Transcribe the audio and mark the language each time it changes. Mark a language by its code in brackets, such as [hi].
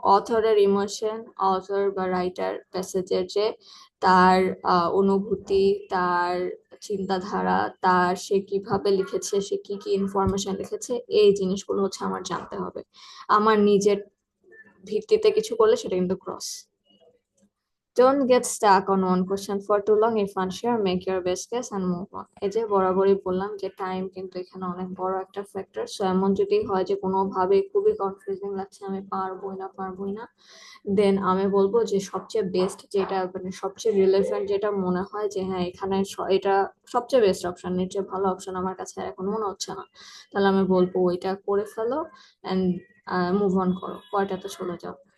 [bn] অথরের emotion, author বা writer প্যাসেজের যে তার অনুভূতি, তার চিন্তাধারা, তার সে কিভাবে লিখেছে, সে কি কি ইনফরমেশন লিখেছে, এই জিনিসগুলো হচ্ছে আমার জানতে হবে। আমার নিজের ভিত্তিতে কিছু করলে সেটা কিন্তু cross. [en] Don't get stuck on one question for too long. If unsure, make your best guess and move on. [bn] এই যে বরাবরই বললাম যে টাইম কিন্তু এখানে অনেক বড় একটা ফ্যাক্টর। সো এমন যদি হয় যে কোনোভাবে খুবই কনফিউজিং লাগছে, আমি পারবোই না, দেন আমি বলবো যে সবচেয়ে বেস্ট যেটা, মানে সবচেয়ে রিলেভেন্ট যেটা মনে হয় যে হ্যাঁ এখানে এটা সবচেয়ে বেস্ট অপশন, এর চেয়ে ভালো অপশন আমার কাছে আর এখন মনে হচ্ছে না, তাহলে আমি বলবো ওইটা করে ফেলো এন্ড মুভ অন করো, পরেরটাতে চলে যাও।